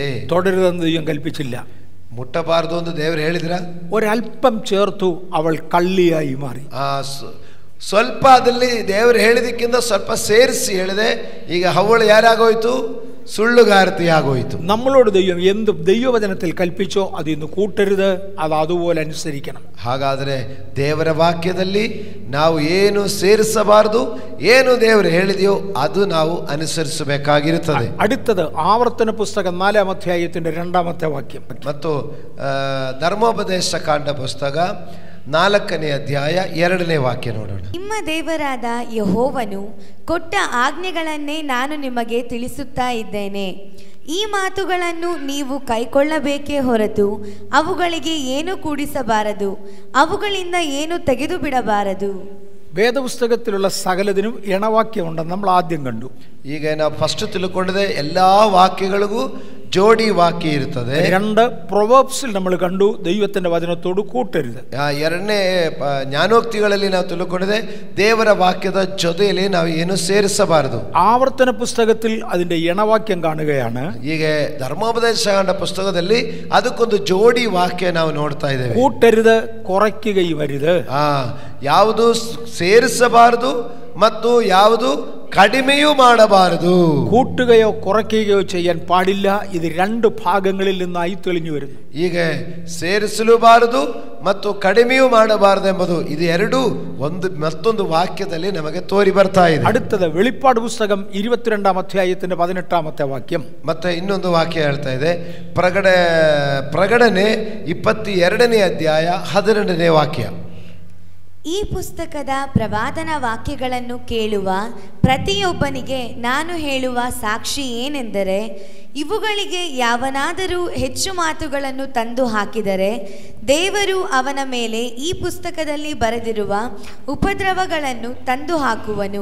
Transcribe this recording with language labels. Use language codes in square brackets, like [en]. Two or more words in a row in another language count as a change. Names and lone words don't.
[ml] തൊടരുതെന്ന് ദൈവം കൽപ്പിച്ചില്ല. [kn] ಮುಟ್ಟಬಾರದು ಎಂದು ದೇವರು ಹೇಳಿದ್ರ? [ml] ഒരൽപ്പം ചേർത്തു, അവൾ കള്ളിയായി മാറി. [kn] ಸ್ವಲ್ಪ ಅದಲ್ಲಿ ದೇವರು ಹೇಳಿದಕ್ಕಿಂತ ಸ್ವಲ್ಪ ಸೇರಿಸಿ ಹೇಳಿದೆ. ಈಗ ಹವ್ವಳು ಯಾರಾಗೋಯ್ತು? ಸುಳ್ಳುಗಾರತಿ ಆಗೋಯ್ತು. [ml] നമ്മളോട് ദൈവം എന്ത് ദൈവവചനത്തിൽ കൽപ്പിച്ചോ അത് ഇന്ന് കൂട്ടരുത്, അത് അതുപോലെ അനുസരിക്കണം. [kn] ಹಾಗಾದರೆ ದೇವರ ವಾಕ್ಯದಲ್ಲಿ ನಾವು ಏನು ಸೇರಿಸಬಾರದು, ಏನು ದೇವರು ಹೇಳಿದೆಯೋ ಅದು ನಾವು ಅನುಸರಿಸಬೇಕಾಗಿರುತ್ತದೆ. [ml] അടുത്തത് ആവർത്തന പുസ്തകം 4-ാം അധ്യായത്തിന്റെ 2-ാമത്തെ വാക്യം. [kn] ಮತ್ತು ಧರ್ಮೋಪದೇಶ ಕಾಂಡ ಪುಸ್ತಕ 4ನೇ ಅಧ್ಯಾಯ 2ನೇ ವಾಕ್ಯ ನೋಡೋಣ. ನಿಮ್ಮ ದೇವರಾದ ಯೆಹೋವನು ಕೊಟ್ಟ ಆಜ್ಞೆಗಳನ್ನೇ ನಾನು ನಿಮಗೆ ತಿಳಿಸುತ್ತಾ ಇದ್ದೇನೆ. ಈ ಮಾತುಗಳನ್ನು ನೀವು ಕೈಕೊಳ್ಳಬೇಕೇ ಹೊರತು ಅವುಗಳಿಗೆ ಏನು ಕೂಡಿಸಬಾರದು, ಅವುಗಳಿಂದ ಏನು ತೆಗೆದು ಬಿಡಬಾರದು. [ml] വേദപുസ്തകത്തിലുള്ള സകലതിനും ഇണവാക്യമുണ്ടെന്ന് നമ്മൾ ആദ്യം കണ്ടു. [kn] ಈಗ ನಾವು ಫಸ್ಟ್ ತಿಳ್ಕೊಂಡಿದೆ ಎಲ್ಲಾ ವಾಕ್ಯಗಳಿಗೂ ಜೋಡಿ ವಾಕ್ಯ ಇರುತ್ತದೆ. [ml] 2 ಪ್ರೊವರ್ಬ್ಸಿൽ നമ്മൾ കണ്ടു, ദൈവത്തിന്റെ വചനത്തോട് കൂട്ടരുത്. [kn] 2ನೇ ಜ್ಞಾನೋಕ್ತಿಗಳಲ್ಲಿ ನಾವು ತಿಳ್ಕೊಂಡಿದೆ, ದೇವರ ವಾಕ್ಯದ ಜೊತೆಯಲ್ಲಿ ನಾವು ಏನು ಸೇರಿಸಬಾರದು. [ml] ആവർത്തന പുസ്തകത്തിൽ അതിന്റെ ഇണവാക്യം കാണുകയാണ്. [kn] ಈಗ ಧರ್ಮೋಪದೇಶ ಕಾಂಡ ಪುಸ್ತಕದಲ್ಲಿ ಅದಕ್ಕೊಂದು ಜೋಡಿ ವಾಕ್ಯ ನಾವು ನೋಡ್ತಾ ಇದ್ದೇವೆ. [ml] കൂട്ടരുത്, കുറയ്ക്കുകയും അരുത്. [kn] ಯಾವುದು ಸೇರಿಸಬಾರದು ಮತ್ತು ಯಾವುದು ಕಡಿಮೆಯೂ ಮಾಡಬಾರದು. [ml] കൂട്ടുകയോ കുറയ്ക്കുകയോ ചെയ്യാൻ പാടില്ല. ഇത് 2 ഭാഗങ്ങളിൽ നിന്നായി തെളിഞ്ഞു വരുന്നു. [kn] ಈಗ ಸೇರಿಸಲೂಬಾರದು ಮತ್ತು ಕಡಿಮೆಯೂ ಮಾಡಬಾರದು ಎಂಬುದು ಇದು ಎರಡೂ ಮತ್ತೊಂದು ವಾಕ್ಯದಲ್ಲಿ ನಮಗೆ ತೋರಿ ಬರ್ತಾ ಇದೆ. [ml] അടുത്തത് വെളിപ്പാട് പുസ്തകം 22-ാം അധ്യായത്തിന്റെ 18-ാമത്തെ വാക്യം. [kn] ಮತ್ತೆ ಇನ್ನೊಂದು ವಾಕ್ಯ ಹೇಳ್ತಾ ಇದೆ, ಪ್ರಕಟಣೆ 22ನೇ ಅಧ್ಯಾಯ 12ನೇ ವಾಕ್ಯ. ಈ ಪುಸ್ತಕದ ಪ್ರವಾದನ ವಾಕ್ಯಗಳನ್ನು ಕೇಳುವ ಪ್ರತಿಯೊಬ್ಬನಿಗೆ ನಾನು ಹೇಳುವ ಸಾಕ್ಷಿ ಏನೆಂದರೆ, ಇವುಗಳಿಗೆ ಯಾವನಾದರೂ ಹೆಚ್ಚು ಮಾತುಗಳನ್ನು ತಂದು ಹಾಕಿದರೆ ದೇವರು ಅವನ ಮೇಲೆ ಈ ಪುಸ್ತಕದಲ್ಲಿ ಬರೆದಿರುವ ಉಪದ್ರವಗಳನ್ನು ತಂದು ಹಾಕುವನು.